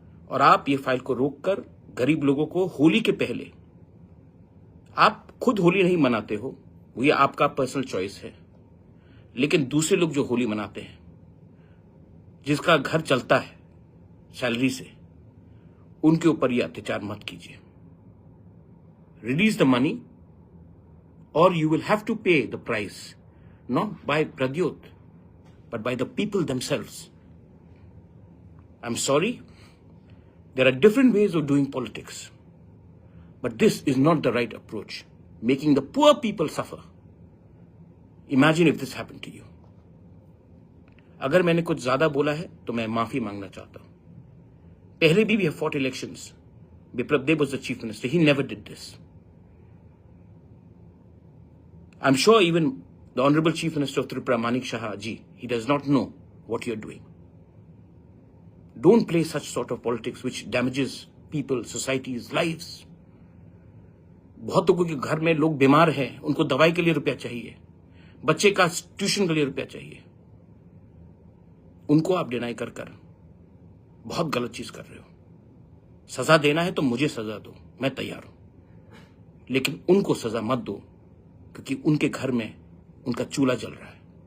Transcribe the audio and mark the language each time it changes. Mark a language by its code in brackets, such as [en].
[hi] और आप ये फाइल को रोककर गरीब लोगों को होली के पहले, आप खुद होली नहीं मनाते हो, वो ये आपका पर्सनल चॉइस है, लेकिन दूसरे लोग जो होली मनाते हैं, जिसका घर चलता है सैलरी से, उनके ऊपर ये अत्याचार मत कीजिए। [en] Release the money और you will have to pay the price, not by Pradyot but by the people themselves. I'm sorry, there are different ways of doing politics, but this is not the right approach, making the poor people suffer. Imagine if this happened to you. [hi] अगर मैंने कुछ ज्यादा बोला है तो मैं माफी मांगना चाहता हूं। पहले भी [en] we have fought elections. Biplab Deb was the chief minister. He never did this. I'm sure even the Honorable Chief Minister of Tripura, Manik Shah ji, he does not know what you're doing. Don't play such sort of politics which damages people, societies, lives. [hi] बहुत लोगों के घर में लोग बीमार हैं, उनको दवाई के लिए रुपया चाहिए, बच्चे का ट्यूशन के लिए रुपया चाहिए, उनको आप डिनाई कर बहुत गलत चीज कर रहे हो। सजा देना है तो मुझे सजा दो, मैं तैयार हूं, लेकिन उनको सजा मत दो, क्योंकि उनके घर में उनका चूल्हा जल रहा है।